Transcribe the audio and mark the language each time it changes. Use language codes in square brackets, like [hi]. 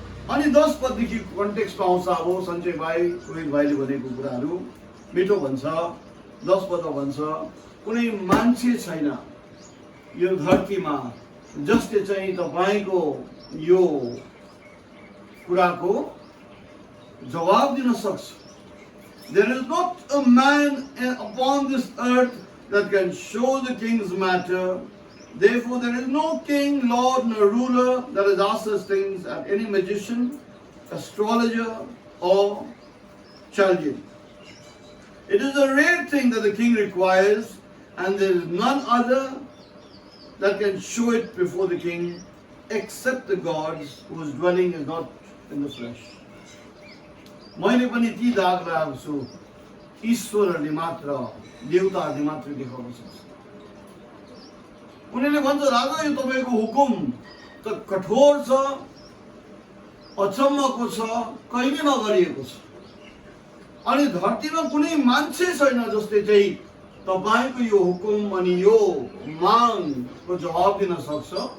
[ne] अनि 10 पददेखि कन्टेक्स्ट आउँछ। अब सञ्जय भाइ रोहित भाइले भनेको कुराहरू मिठो भन्छ। 10 पदमा भन्छ कुनै मान्छे छैन यो धरतीमा जसले चाहिँ तपाईँको यो कुराको जवाब दिन सक्छ। [en] There is not a man upon this earth that can show the king's matter. Therefore, there is no king, lord, nor ruler that has asked such things at any magician, astrologer, or Chaldean. It is a rare thing that the king requires, and there is none other that can show it before the king, except the gods whose dwelling is not in the flesh. [ne] मैले पनि ती दाग राखेको छु ईश्वरहरूले मात्र, देवताहरूले मात्र देखाउन सक्छ। उनीहरूले भन्छ राजा यो तपाईँको हुकुम त कठोर छ, अचम्मको छ, कहिले नगरिएको छ, अनि धरतीमा कुनै मान्छे छैन जसले चाहिँ तपाईँको यो हुकुम अनि यो मागको जवाब दिन सक्छ।